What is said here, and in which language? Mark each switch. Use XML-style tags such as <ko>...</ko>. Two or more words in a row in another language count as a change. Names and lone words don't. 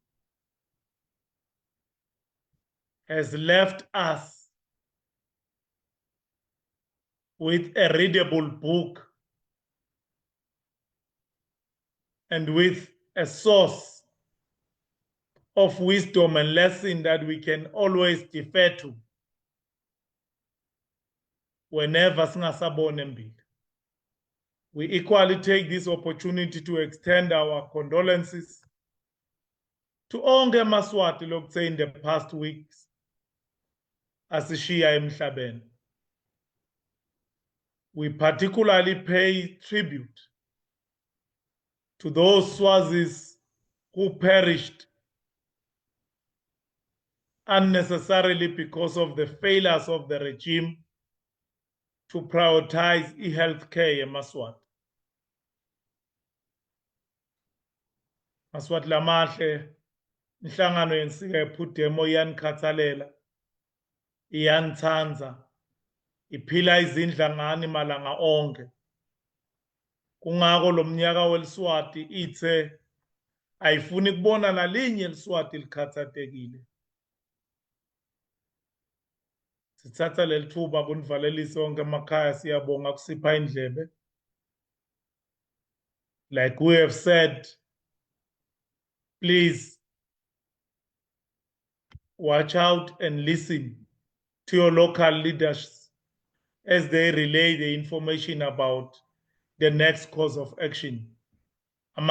<en>has left us with a readable book and with a source of wisdom and lesson that we can always defer to whenever</en> <ss>singasabona embili.</ss> <en>We equally take this opportunity to extend our condolences to</en> <ss>onke amaswati lokuthe</ss> <en>in the past weeks</en> <ss>asishiya emhlabeni.</ss> <en>We particularly pay tribute to those Swazis who perished unnecessarily because of the failures of the regime to prioritize e-health care eMaswati.</en> <ss>Maswati lamahle, inhlangano yensika ePhudemo iyanikhathalela, iyanithanza, iphila izindlangane malanga onke. Kungako lo mnyaka weliswati ithe ayifuni kubona nalinye iliswati likhathatekile. Sithatha leli thuba kunivalelise wonke emakhaya, siyabonga kusipha indlebe.</ss> <en>Like we have said, please watch out and listen to your local leaders as they relay the information about the next course of action.</en>